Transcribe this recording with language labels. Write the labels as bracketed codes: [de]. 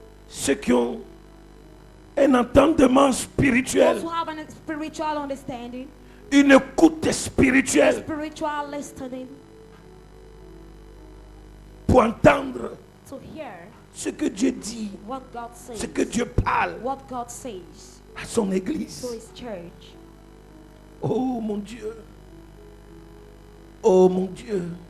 [fr] ceux qui ont un entendement spirituel, [en] those who have a spiritual understanding, [fr] une écoute spirituelle [en] spiritual listening, [fr] pour entendre [en] to hear [fr] ce que Dieu dit, [en] what God says, [fr] ce que Dieu parle [en] what God says [fr] à son église. [en] to His church. [fr] Oh mon Dieu. Oh mon Dieu.